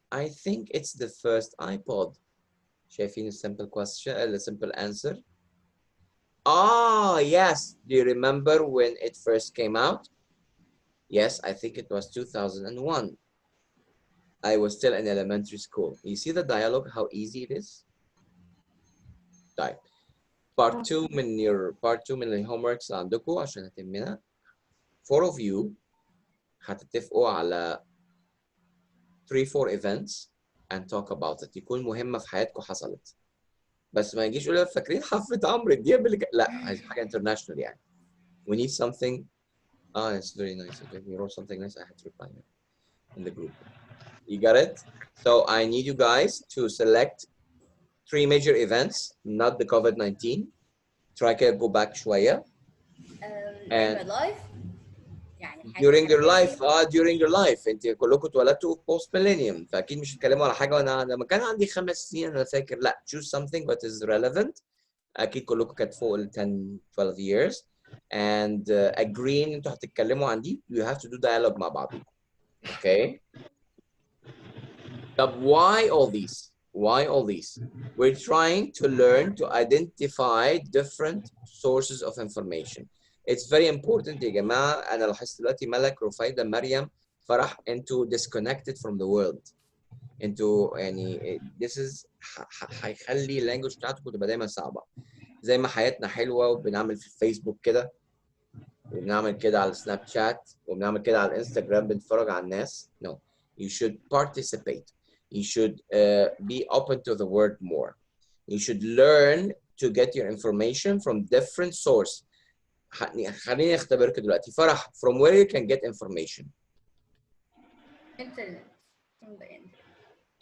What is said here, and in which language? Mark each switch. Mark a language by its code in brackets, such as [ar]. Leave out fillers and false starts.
[en] I think it's the first iPod. [ar] شايفين [en] a simple question, a simple answer. Ah, yes. Do you remember when it first came out? Yes, I think it was 2001. I was still in elementary school. You see the dialogue, how easy it is? [ar] طيب. Part 2 من الهوموركس عندكم عشان هتمنا. [en] 4 of you [ar] هتتفقوا على [en] 3-4 events and talk about it. [ar] يكون مهمة في حياتكم حصلت. بس ما يجيش يقولوا فاكرين حفلة عمرو دياب اللي لا، عايز حاجة international يعني. [en] We need something. It's very nice. If you wrote something nice, I had to reply in the group. You got it? So I need you guys to select 3 major events, not the COVID-19. Try to go back [ar] شوية. [en] In my life. During your life. During your life. [ar] انت كلكم اتولدتوا post millennium، فاكيد مش هتكلموا على حاجه وانا لما كان عندي 5 سنين انا فاكر. لا، [en] choose something that is relevant. [ar] اكيد كلكم كانت فوق ال 10 12 [en] years and agree [ar] ان انتوا هتتكلموا عن دي. [en] You have to do dialogue [ar] مع بعضكم. [en] Okay. [ar] طب [en] why all these? Why all these? We're trying to learn to identify different sources of information. It's very important [ar] يا جماعة. أنا لاحظت دلوقتي ملك، رفايدة، مريم، فرح انتوا [en] disconnected from the world. [ar] انتوا يعني [en] this is [ar] هيخلي اللانجوج بتاعتكم تبقى دايما صعبة. زي ما حياتنا حلوة وبنعمل في الفيسبوك كده وبنعمل كده على السناب شات وبنعمل كده على الانستجرام بنتفرج على الناس. [en] No, you should participate. You should be open to the word more. You should learn to get your information from different sources. [ar] خليني اختبرك دلوقتي. [en] فرح, from where you can get information? Internet. From the internet.